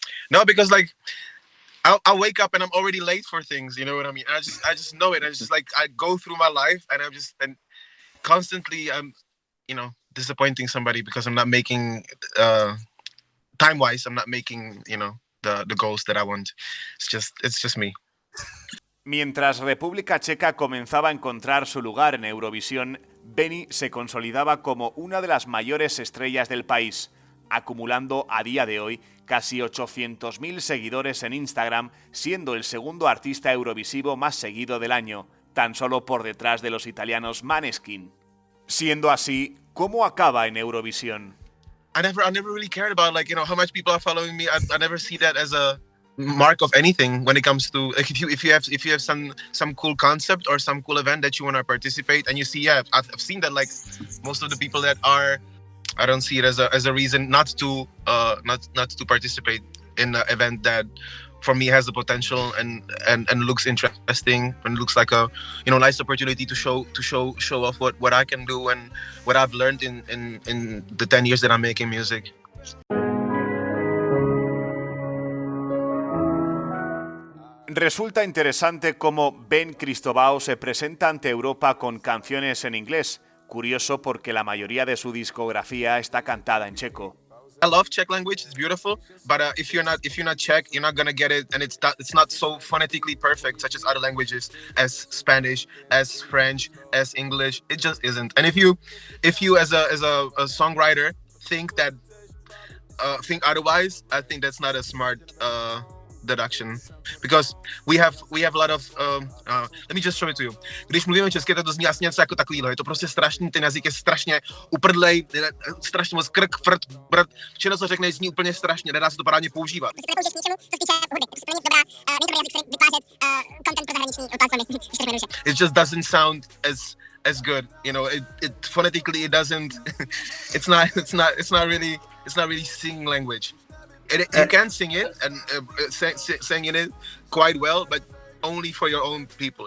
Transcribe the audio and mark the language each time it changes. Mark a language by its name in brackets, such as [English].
[English] No, because like I wake up and I'm already late for things. You know what I mean? I just know it. I go through my life and constantly I'm disappointing somebody because I'm not making time wise. I'm not making the goals that I want. It's just me. [Spanish] Mientras República Checa comenzaba a encontrar su lugar en Eurovisión, Benny se consolidaba como una de las mayores estrellas del país, acumulando a día de hoy casi 800.000 seguidores en Instagram, siendo el segundo artista eurovisivo más seguido del año, tan solo por detrás de los italianos Måneskin. Siendo así, ¿cómo acaba en Eurovisión? [English] I never really cared about how much people are following me. I never see that as a mark of anything when it comes to like if you have some cool concept or some cool event that you want to participate and you see I've seen that like most of the people that are, I don't see it as a reason not to participate in an event that for me has the potential and looks interesting and looks like a nice opportunity to show off what I can do and what I've learned in the 10 years that I'm making music. [Spanish] Resulta interesante cómo Ben Cristobao se presenta ante Europa con canciones en inglés. Curioso porque la mayoría de su discografía está cantada en checo. [English] I love Czech language; it's beautiful. But if you're not Czech, you're not gonna get it, and it's not so phonetically perfect, such as other languages, as Spanish, as French, as English. It just isn't. And if you as a songwriter think otherwise, I think that's not a smart deduction, because we have a lot of let me just show it to you. [Czech] Když mluvíme česky, tak to zní asi něco jako takovýhle. Je to prostě strašný, ten jazyk je strašně uprdlej, strašně moc krk, frt, brd. Všechno, co řekne, zní úplně strašně, nedá se to parádně používat. [English] It just doesn't sound as good, you know. It phonetically it doesn't. it's not really singing language. You can sing it and singing it quite well, but only for your own people.